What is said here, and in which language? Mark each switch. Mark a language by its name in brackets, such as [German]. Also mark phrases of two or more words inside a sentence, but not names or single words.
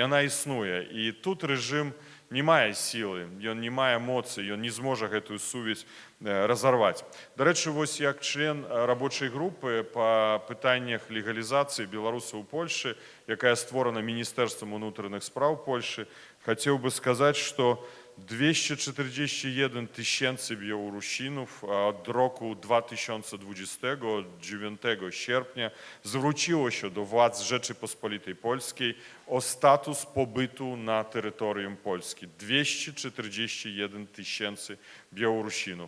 [Belarusian] Яна існуе, і тут рэжым не мае сілы, ён не мае моцы, ён не зможа гэтую сувязь разарваць. Дарэчы, вось як член рабочай групы па пытаннях легалізацыі беларусаў у Польшы, якая створана Міністэрствам унутраных спраў Польшы, хацеў бы сказаць, што 241 [Polish] tysięcy Białorusinów od roku 2020, od 9 sierpnia, zwróciło się do władz Rzeczypospolitej Polskiej o status pobytu na terytorium Polski. 241 tysięcy Białorusinów.